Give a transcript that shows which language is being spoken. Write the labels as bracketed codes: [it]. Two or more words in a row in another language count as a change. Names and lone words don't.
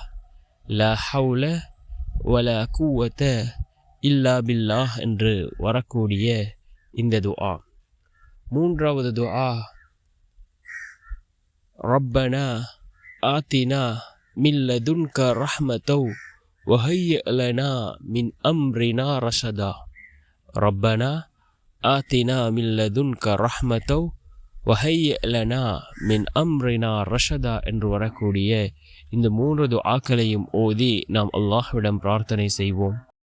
[ar] لا حول ولا قوة إلا بالله [ta] என்று வரக்கூடிய இந்த துஆ. மூன்றாவது துஆ, [ar] ربنا آتنا من لدنك رحمة وهيئ لنا من أمرنا رشدا. ربنا آتنا من لدنك رحمة وهيئ لنا من أمرنا رشدا [ta] என்று வரக்கூடிய இந்த 3 துஆக்களையும் ஓதி நாம் அல்லாஹ்விடம் பிரார்த்தனை செய்வோம்.